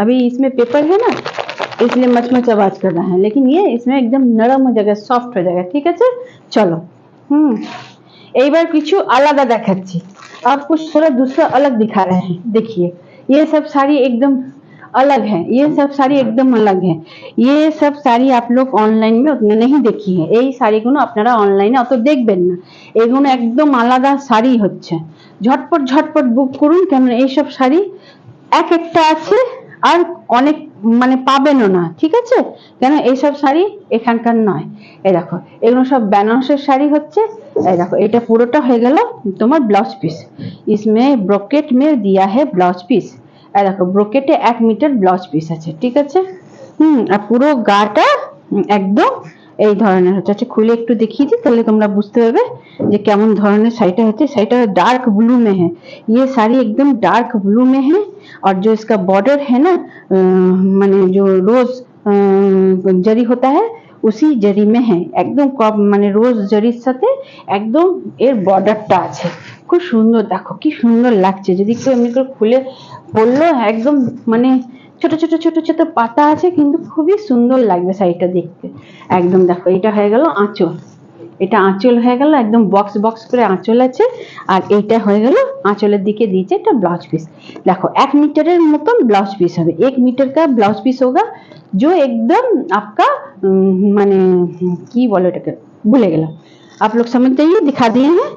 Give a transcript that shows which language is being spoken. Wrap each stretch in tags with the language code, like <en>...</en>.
<hi>अभी इसमें पेपर है ना, इसलिए मचमच आवाज कर रहा है, लेकिन ये इसमें एकदम नरम हो जाएगा, सॉफ्ट हो जाएगा। ठीक है, चलो</hi> <bn>এইবার কিছু আলাদা দেখাচ্ছি,</bn> <hi>अब कुछ थोड़ा दूसरा अलग दिखा रहे हैं। देखिए ये सब साड़ी एकदम अलग है, ये सब साड़ी एकदम अलग है। ये सब साड़ी आप लोग ऑनलाइन में उतने नहीं देखी है,</hi> <bn>এই শাড়িগুলো আপনারা অনলাইনে অত দেখবেন না, এগুলো একদম আলাদা শাড়ি হচ্ছে। ঝটপট ঝটপট বুক করুন, কেন এই সব শাড়ি এক একটা আছে আর অনেক মানে পাবেনও না। ঠিক আছে, কেন এই সব শাড়ি এখানকার নয়। এই দেখো এগুলো সব বেনারসের শাড়ি হচ্ছে। এই দেখো এটা পুরোটা হয়ে গেল তোমার ব্লাউজ পিস,</bn> <hi>इसमें ब्रोकेट में दिया है ब्लाउज पीस। देखो ब्रोकेटे 1 मीटर ब्लाउज पिस আছে।</hi> <bn>ঠিক আছে, আর পুরো গাটা একদম এই ধরনের হচ্ছে। আচ্ছা খুলে একটু দেখিয়ে দিই, তাহলে তোমরা বুঝতে পারবে যে কেমন ধরনের শাড়িটা হচ্ছে।</bn> <hi>শাড়িটা डार्क ब्लू में है, ये साड़ी एकदम डार्क ब्लू में है, और जो इसका बॉर्डर है ना, माने जो रोज जरी होता है उसी जरी में है, एकदम माने रोज जरिर साथे एकदम एर बॉर्डरটা আছে।</hi> <bn>খুব সুন্দর, দেখো কি সুন্দর লাগছে, যদি কেউ এমনি করে খুলে পরলো একদম মানে ছোট ছোট ছোট ছোট পাতা আছে, কিন্তু খুবই সুন্দর লাগবে শাড়িটা দেখতে একদম। দেখো এটা হয়ে গেল আঁচল, এটা আঁচল হয়ে গেল, একদম বক্স বক্স করে আঁচল আছে, আর এইটা হয়ে গেল আঁচলের দিকে দিয়েছে এটা ब्लाउज पीस।</bn> <hi>देखो 1 मीटरेर मतन ब्लाउज पीस হবে, 1 मीटर का ब्लाउज पीस होगा, जो एकदम आपका माने की बोलो এটাকে भूले গেলাম, आप लोग समझ जाइए, दिखा दिए हैं।</hi>